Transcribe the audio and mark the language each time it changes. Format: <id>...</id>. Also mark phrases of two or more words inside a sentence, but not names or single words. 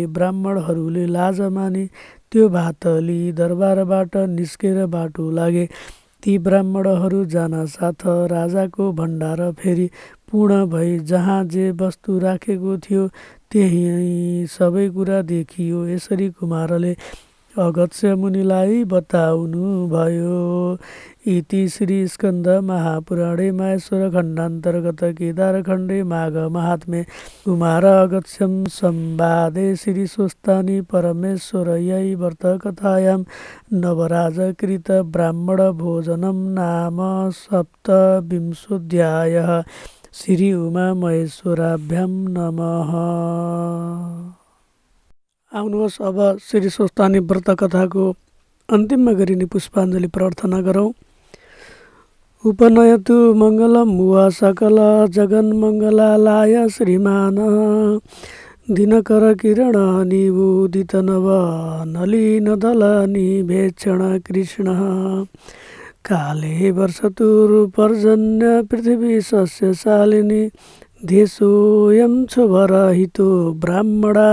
<ne>ब्राह्मणहरूले लाज मानी त्यो भात लिई दरबारबाट निस्केर बाटो लागे। ती ब्राह्मणहरू जानासाथ राजाको भण्डार फेरि पूर्ण भई जहाँ जे वस्तु राखेको थियो त्यही सबै कुरा देखियो। यसरी कुमारले अगस्त्य मुनिलाई बताउनु भयो।</ne> <sa>इति श्री स्कन्द महापुराणे माहेश्वर खण्डान्तर्गत केदारखण्डे माघ महात्म्ये कुमार अगस्त्यं संवादे श्री स्वस्तानि परमेश्वरयै व्रतकथायां नवराजकृत ब्राह्मण भोजनं नाम सप्तविंशोऽध्यायः। श्री उमा महेश्वराभ्यां नमः।</sa> <ne>आउनुहोस् अब श्री स्वस्तानि व्रत कथाको अन्तिममा गरिने पुष्पाञ्जली प्रार्थना गरौँ।</ne> <sa>उपनयतु मङ्गलं मुवा सकल जगन्मङ्गलालाय श्रीमान दिनकर किरण निवोदित नव नलिन दल निभेक्षण कृष्ण काले वर्षतुर्पर्जन्य पृथिवी सस्यशालिनी देशोऽयं क्षुभरहितो ब्राह्मणा</sa>